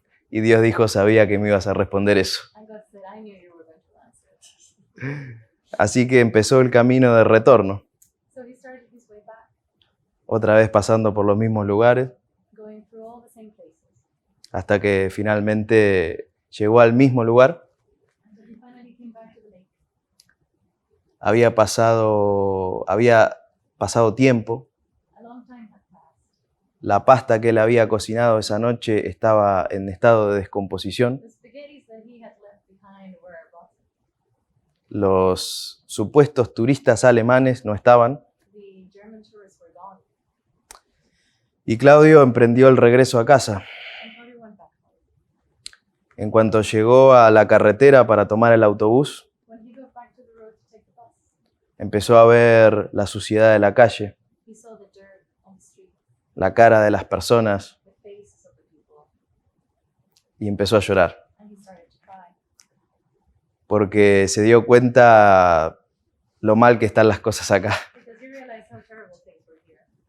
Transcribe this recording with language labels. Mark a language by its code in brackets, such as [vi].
[es] Y Dios dijo, sabía que me ibas a responder eso. [en] And God said, I knew you were going to answer it. [es] Así que empezó el camino de retorno, [en] So he started his way back, [es] otra vez pasando por los mismos lugares, [en] going through all the same places, [es] hasta que finalmente llegó al mismo lugar. [en] until he finally came back to the lake. [es] Había pasado tiempo, [en] A long time had passed. [es] la pasta que él había cocinado esa noche estaba en estado de descomposición, [en] The spaghettis that he had left behind were rotten. [es] los supuestos turistas alemanes no estaban, [en] The German tourists were gone. [es] y Claudio emprendió el regreso a casa. [en] And Claudio went back home. [es] En cuanto llegó a la carretera para tomar el autobús, [en] When he got back to the road to take the bus, [es] empezó a ver la suciedad de la calle, [en] he saw the dirt on the street, [es] la cara de las personas, [en] the faces of the people, [es] y empezó a llorar, [en] and he started to cry [es] porque se dio cuenta lo mal que están las cosas acá. [en] because he realized how terrible things were here.